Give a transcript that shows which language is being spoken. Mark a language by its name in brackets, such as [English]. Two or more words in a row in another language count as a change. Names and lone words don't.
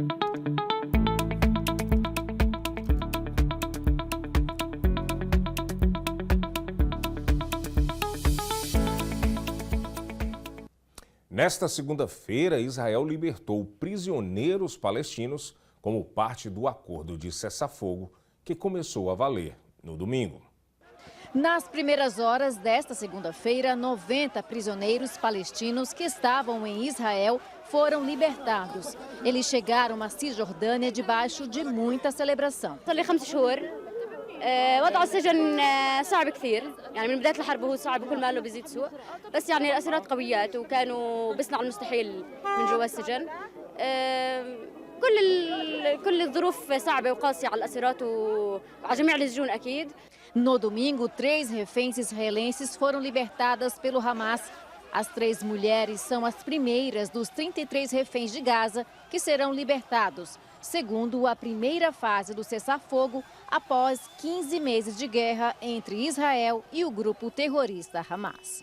[Portuguese] Nesta segunda-feira, Israel libertou prisioneiros palestinos como parte do acordo de cessar-fogo que começou a valer no domingo. Nas primeiras horas desta segunda-feira, 90 prisioneiros palestinos que estavam em Israel foram libertados. Eles chegaram à Cisjordânia debaixo de muita celebração. [Arabic] وضع السجن صعب كثير يعني من بداية الحرب وهو صعب وكل ما له بيزيد سوء بس يعني الأسيرات قويات وكانوا بيصنعوا المستحيل من جوا السجن كل الظروف صعبة وقاسية على الأسيرات وعلى جميع السجون أكيد. [Portuguese] No domingo, 3 reféns israelenses foram libertadas pelo Hamas. As 3 mulheres são as primeiras dos 33 reféns de Gaza que serão libertados, segundo a primeira fase do cessar-fogo após 15 meses de guerra entre Israel e o grupo terrorista Hamas.